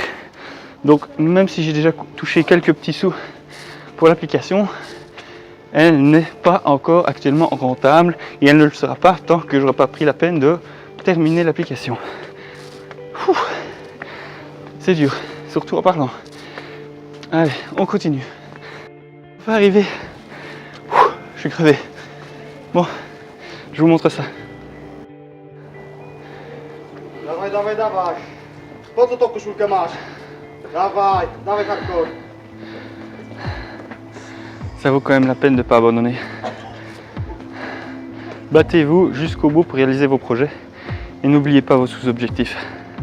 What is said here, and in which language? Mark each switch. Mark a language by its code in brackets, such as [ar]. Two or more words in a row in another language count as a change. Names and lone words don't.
[fr] Donc, même si j'ai déjà touché quelques petits sous pour l'application, elle n'est pas encore actuellement rentable et elle ne le sera pas tant que je n'aurai pas pris la peine de terminer l'application. C'est dur, surtout en parlant. Allez, on continue. On va arriver. Je suis crevé. Bon, je vous montre ça. [pl] Dawaj. Po co tą koszulkę masz? Dawaj hardcore. [fr] Ça vaut quand même la peine de ne pas abandonner. Battez-vous jusqu'au bout pour réaliser vos projets et n'oubliez pas vos sous-objectifs.